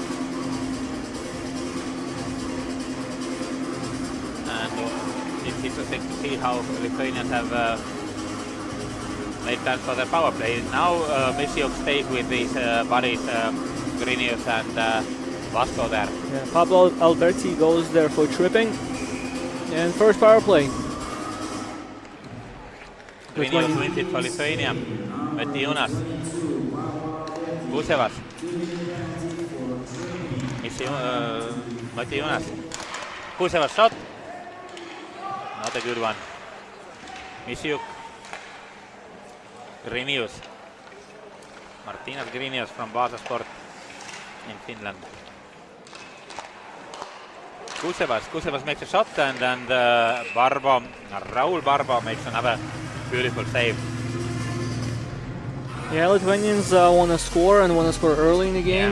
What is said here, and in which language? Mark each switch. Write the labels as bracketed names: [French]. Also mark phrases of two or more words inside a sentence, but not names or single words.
[English] And it's interesting to see how Lithuanians have made plans for their power play. Now Misiuk stays with his buddies Grinius and Vasco there. Yeah, Pablo Alberti goes there for tripping. And first power play. Grinius wins it for Lithuania. Metiunas. Kusevas. Metiunas. Kusevas shot. Not a good one. Misiuk. Grinius. Martinas Grinius from Vasa Sport in Finland. Kusevas makes a shot, and Raul Barba makes another beautiful save. Yeah, Lithuanians want to score and want to score early in the game.